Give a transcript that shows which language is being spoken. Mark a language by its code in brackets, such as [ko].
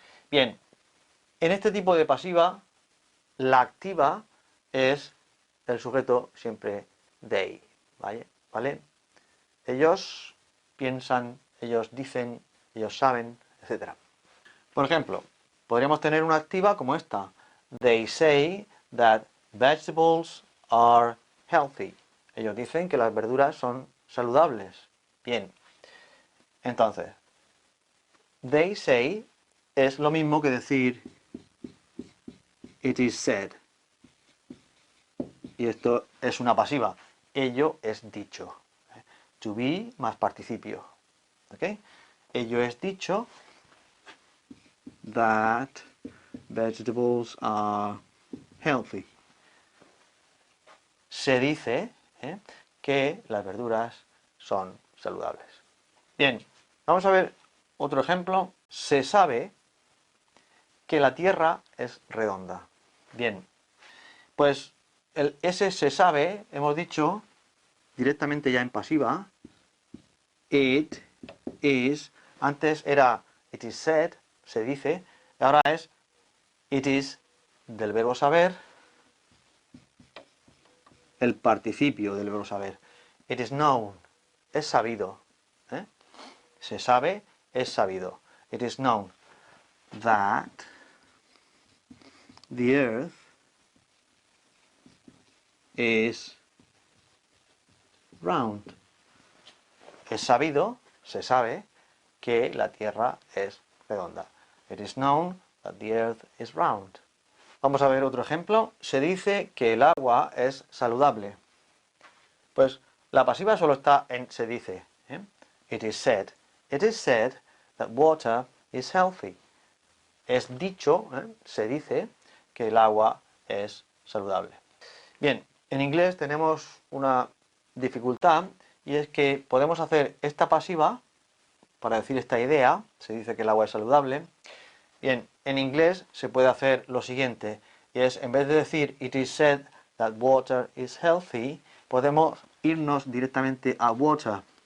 [es] Bien, en este tipo de pasiva, la activa es el sujeto siempre they, ¿vale? Ellos piensan, ellos dicen, ellos saben, etc. Por ejemplo, podríamos tener una activa como esta. [en] They say that vegetables are healthy. [es] Ellos dicen que las verduras son saludables. Bien. Entonces, [en] they say [es] es lo mismo que decir [en] it is said. [es] Y esto es una pasiva. Ello es dicho. [en] To be [es] más participio. ¿Ok? Ello es dicho [en] that vegetables are healthy. [es] Se dice que las verduras son saludables. Bien, vamos a ver otro ejemplo. Se sabe que la Tierra es redonda. Bien, pues ese se sabe, hemos dicho directamente ya en pasiva, [en] it is, [es] antes era [en] it is said, [es] se dice, ahora es it is del verbo saber, el participio del verbo saber. [en] It is known, [es] es sabido. Se sabe, es sabido. [en] It is known that the earth is round. [es] Es sabido, se sabe, que la Tierra es redonda. [en] It is known that the earth is round. [es] Vamos a ver otro ejemplo. Se dice que el agua es saludable. Pues la pasiva solo está en se dice. [en] It is said. It is said that water is healthy. [es] Es dicho, se dice, que el agua es saludable. Bien, en inglés tenemos una dificultad y es que podemos hacer esta pasiva para decir esta idea, se dice que el agua es saludable. Bien, en inglés se puede hacer lo siguiente, y es en vez de decir [en] it is said that water is healthy, [es] podemos irnos directamente a water.